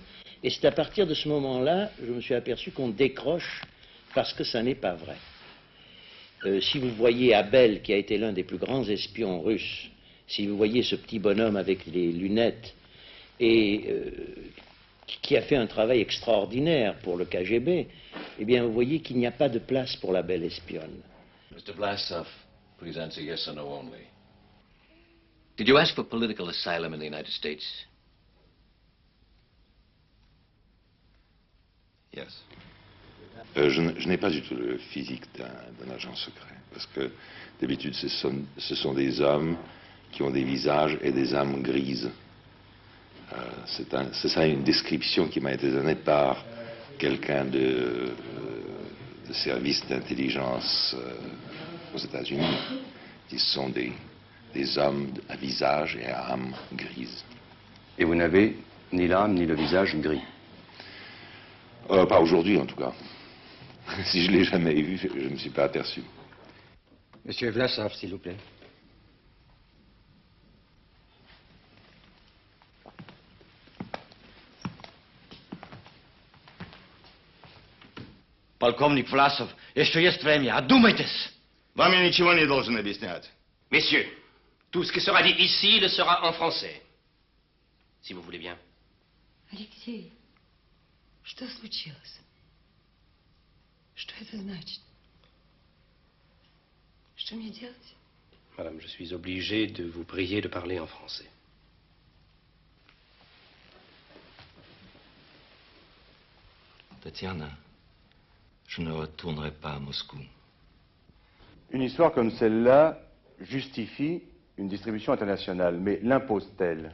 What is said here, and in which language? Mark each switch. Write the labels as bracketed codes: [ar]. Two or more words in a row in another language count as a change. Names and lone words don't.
[fr] Et c'est à partir de ce moment-là, je me suis aperçu qu'on décroche parce que ça n'est pas vrai. Si vous voyez Abel, qui a été l'un des plus grands espions russes, si vous voyez ce petit bonhomme avec les lunettes, et qui a fait un travail extraordinaire pour le KGB, eh bien vous voyez qu'il n'y a pas de place pour la belle espionne. [en] Mr. Vlasov, please answer yes or no only. Did you ask for political asylum in the United States? Yes. [fr] Je n'ai pas du tout le physique d'un agent secret, parce que d'habitude ce sont des hommes qui ont des visages et des âmes grises. C'est ça une description qui m'a été donnée par quelqu'un de service d'intelligence aux États-Unis, qui sont des hommes à visage et à âme grise. Et vous n'avez ni l'âme ni le visage gris? Pas aujourd'hui en tout cas. Si je l'ai jamais vu, je ne me suis pas aperçu. Monsieur Vlasov, s'il vous plaît. [ru] Полковник Власов, еще есть время, одумайтесь. Вам я ничего не должен объяснять. [fr] Messieurs, tout ce qui sera dit ici le sera en français. Si vous voulez bien. [ru] Алексей, что случилось? Что это значит? Что мне делать? [fr] Madame, je suis obligé de vous prier de parler en français. Tatiana, je ne retournerai pas à Moscou. Une histoire comme celle-là justifie une distribution internationale, mais l'impose-t-elle?